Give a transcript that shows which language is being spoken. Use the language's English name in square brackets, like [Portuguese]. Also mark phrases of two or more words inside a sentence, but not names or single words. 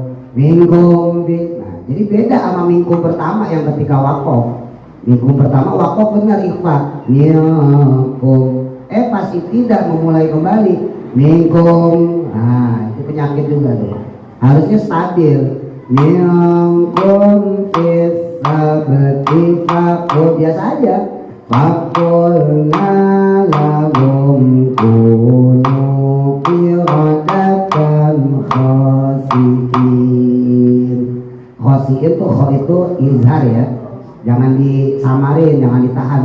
[Indonesian] Nah, jadi beda sama minkum pertama yang ketika waqaf. Minkum pertama waqaf benar ikhfa. Minkum. Pas ibtidah memulai kembali minkum. Nah, itu penyakit juga tuh. Harusnya stabil. [Arabic] منكم في السبت فقل, [Indonesian] biasa aja. [Arabic] فقلنا لهم كونوا قردة خاسئين. [Indonesian] Khasiin tuh kho itu izhar ya. Jangan disamarin, jangan ditahan.